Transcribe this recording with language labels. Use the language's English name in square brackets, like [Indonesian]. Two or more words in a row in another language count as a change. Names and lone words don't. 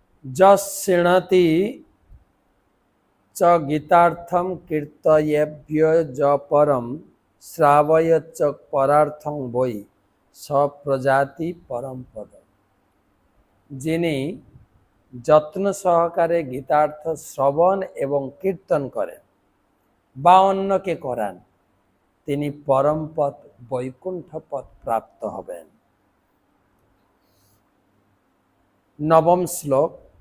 [Sanskrit] যৃণতি চ গীতার্থম কীর্তয়েভ্য য পরম শ্রাবয় চ পরার্থং বৈ সপ্রজাতি পরম পদ। [Bangla] যিনি যত্ন সহকারে গীতার্থ শ্রবণ এবং কীর্তন করেন বা অন্যকে করান, তিনি পরম পদ বৈকুণ্ঠ পদ প্রাপ্ত হবেন। নবম শ্লোক।